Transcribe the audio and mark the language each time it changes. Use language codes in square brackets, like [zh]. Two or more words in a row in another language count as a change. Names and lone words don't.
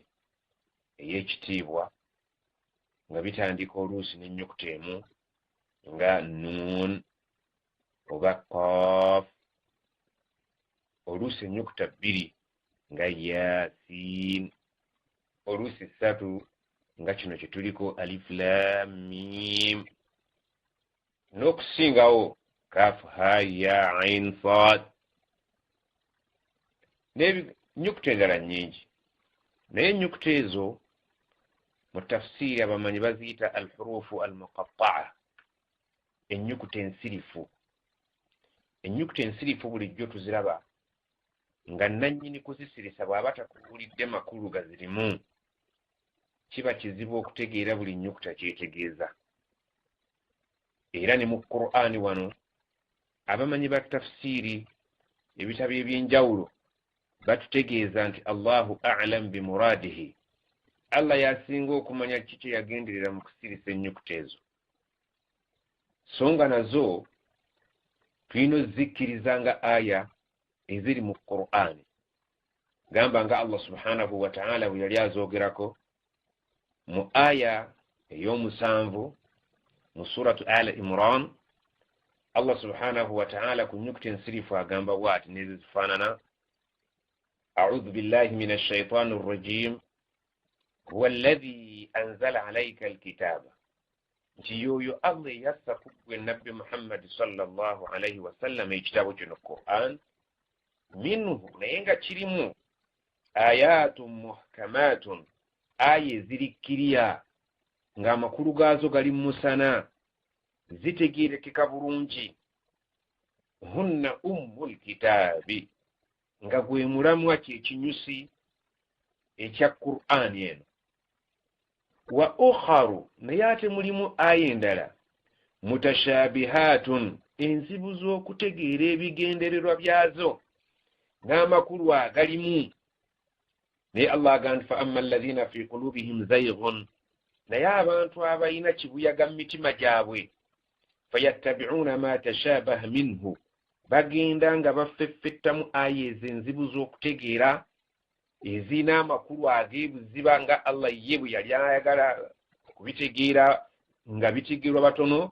[lg] ey'ekitiibwa nga bitandika oluusi n'ennyukuta emu nga nun oba qaf, oluusi ennyukuta bbiri nga yasin, oluusi ssatu nga kino kye tuliko [ar] ألف لام ميم, [lg] n'okusingawo [ar] كاف ها يا عين صاد, [lg] n'ennyukuta endala nnyingi. Naye ennyukuta ezo mu tafsiri abamanyi baziyita [ar] الحروف المقطعة, [lg] ennyukuta ensirifu. Ennyukuta ensirifu bulijjo tuziraba nga nannyini kuzisirisa bw'aba takubuulidde makulu gazirimu, kiba kizibu okutegeera buli nnyukuta kyetegeeza. Era ne mu Qur'ani wano abamanyi ba tafsiri ebitabo eby'enjawulo batutegeeza nti [ar] الله أعلم بمراده, [lg] Allah yasinga okumanya kiki yagenderera mu kusirisa ennyukuta ezo. So nga nazo tulina ozikkiriza nga aya eziri mu Qur'ani. Gamba nga [ar] الله سبحانه وتعالى [lg] bwe yali azoogerako mu aya ey'omusanvu mu suratu Al Imran, [ar] الله سبحانه وتعالى [lg] ku nnyukuta ensirifu agamba bw'ati n'ezo zifaanana: [ar] a'udhu بالله من الشيطان الرجيم هو الذي أنزل عليك الكتاب, [lg] nti yoyo Allah yassa ku ggwe nabbi Muhammad [ar] صلى الله عليه وسلم [lg] ekitabo kino Qur'an, minhu naye nga kirimu [ar] آيات محكمات, [lg] aya ezirikkirya ng'amakulu gaazo gali musana, zitegeerekeka bulungi. [ar] هن أم الكتاب, [lg] nga gwe mulamwa kyekinyusi ekya Qur'ani eno. [ar] وأخر, [lg] naye ate mulimu aya endala mutashabihatun, enzibu z'okutegeera ebigendererwa byazo n'amakulu agalimu. Naye Allah agamba [ar] فأما الذين في قلوبهم زيغ, [lg] naye abantu abalina kibuyaga mu mitima gyabwe, [ar] فيتبعون ما تشابه منه, [lg] bagenda nga baffeffettamu aya ez'enzibu z'okutegeera ezina amakulu ag'ebuziba nga Allah ye bwe yali ayagala okubitegeera nga bitegeerwa batono.